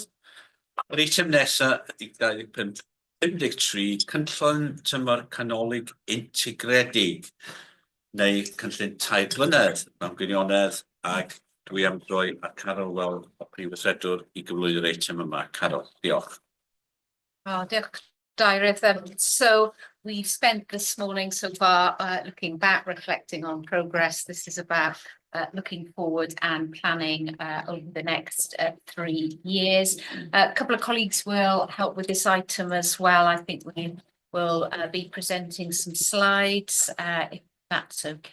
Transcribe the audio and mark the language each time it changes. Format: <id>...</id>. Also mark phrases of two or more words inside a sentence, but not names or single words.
<cy>Yr eitem nesaf ydy 25-53, cynllun tymor canolig integredig, neu cynllun tair blynedd mewn gwirionedd, ac dwi am droi a Carol fel y Prifysgol i gyflwyno'r eitem yma. Carol, diolch. Oh, diolch, Dairydd.</cy> <en>So we've spent this morning so far looking back, reflecting on progress. This is about looking forward and planning over the next 3 years. A couple of colleagues will help with this item as well. I think we will be presenting some slides, if that's okay.</en>